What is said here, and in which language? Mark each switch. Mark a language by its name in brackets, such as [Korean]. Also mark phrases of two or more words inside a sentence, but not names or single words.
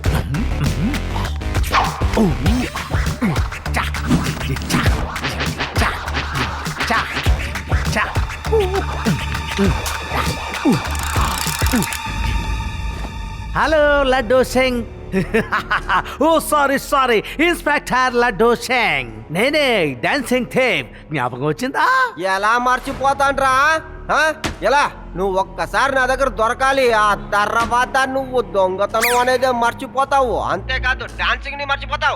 [English] Oh, chak, chak, chak, chak, chak. Hello, Laddu Singh. Oh, sorry. [Telugu] ఇన్స్పెక్టర్ లడ్డు సింగ్. నేనే డాన్సింగ్ థేప్. జ్ఞాపకం వచ్చిందా? ఎలా మర్చిపోతాండ్రా? ఆ? ఎలా? నువ్వు ఒక్కసారి నా దగ్గర దొరకాలి, ఆ తర్వాత నువ్వు దొంగతనం అనేది మర్చిపోతావు. అంతేకాదు డాన్సింగ్ ని మర్చిపోతావు.